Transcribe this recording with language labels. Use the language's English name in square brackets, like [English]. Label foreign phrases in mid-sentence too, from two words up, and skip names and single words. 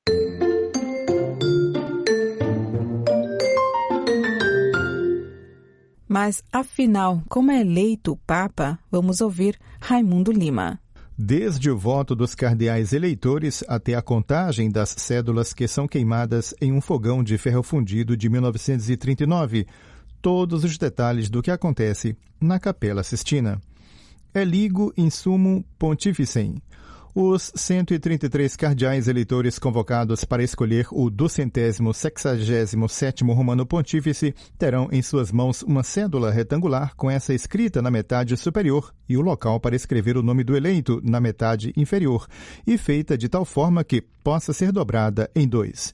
[Portuguese] Mas, afinal, como é eleito o Papa? Vamos ouvir Raimundo Lima. Desde o voto dos cardeais eleitores até a contagem das cédulas que são queimadas em um fogão de ferro fundido de 1939, todos os detalhes do que acontece na Capela Sistina. [Latin] Eligo in summum pontificem. [Portuguese] Os 133 cardeais eleitores convocados para escolher o 267º Romano Pontífice terão em suas mãos uma cédula retangular com essa escrita na metade superior e o local para escrever o nome do eleito na metade inferior, e feita de tal forma que possa ser dobrada em 2.